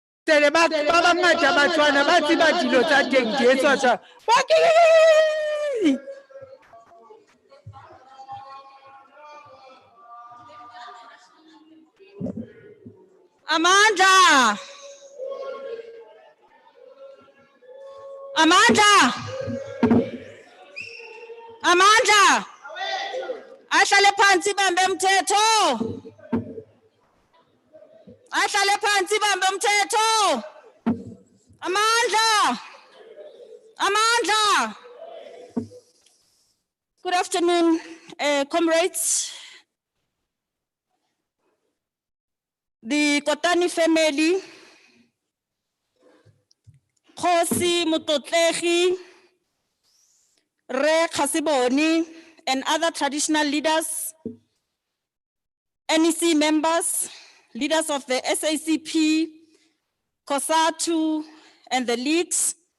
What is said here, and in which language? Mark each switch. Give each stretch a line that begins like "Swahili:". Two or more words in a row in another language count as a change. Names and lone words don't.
Southern Sotho: Sele ba bangata Batswana ba tseba dilo tsa teng di etswa jwang.
Zulu: Amandla. Amandla. Amandla. Ahlale phansi bambe umthetho. Ahlale phansi bambe umthetho. Amandla. Amandla.
English: Good afternoon, comrades. The Kotane family, Khosi Mutotlehi, Re Khasiboni, and other traditional leaders, NEC members, leaders of the SACP, COSATU, and the leagues,